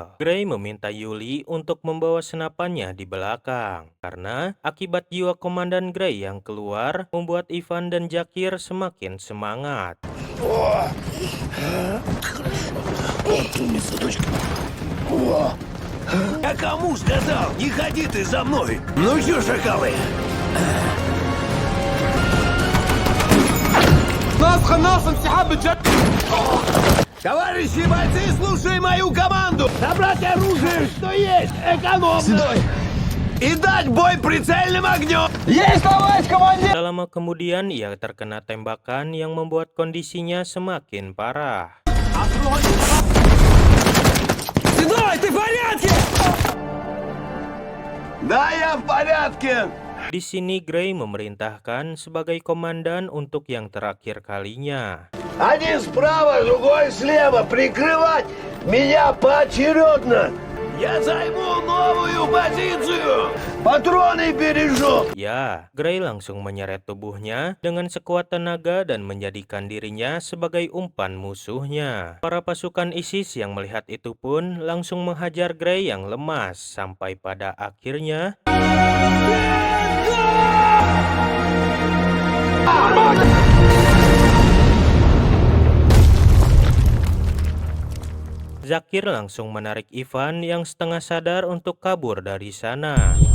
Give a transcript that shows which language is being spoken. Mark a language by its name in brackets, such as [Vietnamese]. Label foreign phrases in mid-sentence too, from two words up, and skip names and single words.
[Indonesian] Gray meminta Yuli untuk membawa senapannya di belakang karena akibat jiwa komandan Gray yang keluar membuat Ivan dan Jakir semakin semangat. [Russian] Я кому сказал? Не ходи ты за мной! Ну чё, шакалы? Товарищи бойцы, слушай мою команду! Собрать оружие, что есть, экономно! И дать бой прицельным огнем! Есть, товарищ командир! [Indonesian] Tak lama kemudian ia terkena tembakan yang membuat kondisinya semakin parah. [Russian] Седой, ты в порядке? Да, я в порядке! [Indonesian] Di sini Gray memerintahkan sebagai komandan untuk yang terakhir kalinya. [Russian] Один справа, другой слева. Прикрывать меня поочередно. Я займу новую позицию. Патроны бережу. [Indonesian] Ya, Gray langsung menyeret tubuhnya dengan sekuat tenaga dan menjadikan dirinya sebagai umpan musuhnya. Para pasukan ISIS yang melihat itu pun langsung menghajar Gray yang lemas sampai pada akhirnya Zakir langsung menarik Ivan yang setengah sadar untuk kabur dari sana.